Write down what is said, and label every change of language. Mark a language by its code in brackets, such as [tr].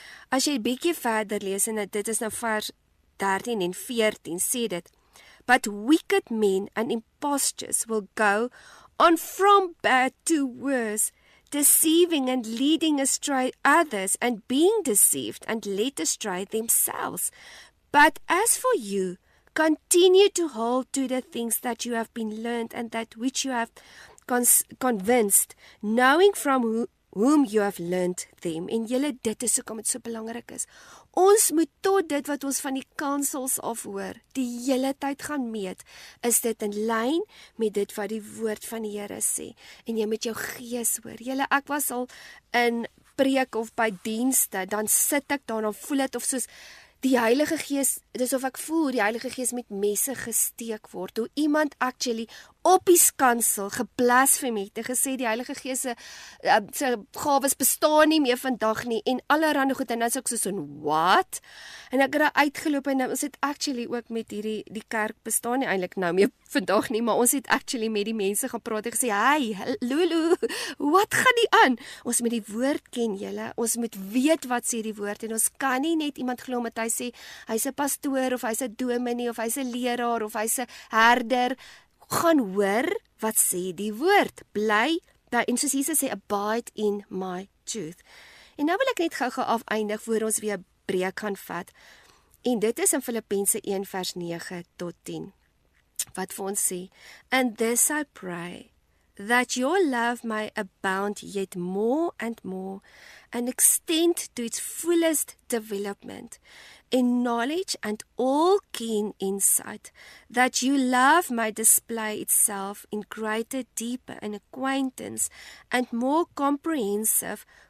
[en] As jy 'n bietjie verder lees, en dit is nou vers 13 en 14, sê dit, but wicked men and impostors will go on from bad to worse, deceiving and leading astray others and being deceived and led astray themselves. But as for you, continue to hold to the things that you have been learned and that which you have convinced, knowing from whom you have learned them. [af] En julle, dit is hoekom dit so belangrik is. Ons moet tot dit wat ons van die kansels af hoor, die hele tyd gaan meet, is dit in lyn met dit wat die woord van die Here sê. En jy moet jou gees hoor. Julle, ek was al in preek of by dienste, dan sit ek daar, dan voel dit of soos die Heilige Gees, dis of ek voel die Heilige Gees met messe gesteek word, hoe iemand actually op die kansel geblasfem het, en gesê die Heilige Gees se gawes bestaan nie meer vandag nie, en allerhande goed, en dan is ek so what? En ek het daar uitgeloop, en ons het actually ook met die kerk bestaan nie eintlik nou meer vandag nie, maar ons het actually met die mense gepraat en gesê, hey, Lulu, wat gaan nie aan? Ons moet die woord ken, julle, ons moet weet wat sê die woord, en ons kan nie net iemand glo met hy sê, hy's 'n pastoor, of hy's 'n dominee, of hy's 'n leraar, of hy's 'n herder. Gaan hoor wat sê die woord. Bly, en soos Jesus sê, abide in my truth. En nou wil ek net gou afeindig, voor ons weer breek gaan vat. En dit is in Filippense 1 vers 9 tot 10. [en] Wat vir ons sê, and this I pray, that your love may abound yet more and more, and extend to its fullest development, in knowledge and all keen insight, that your love may display itself in greater, deeper and acquaintance, and more comprehensive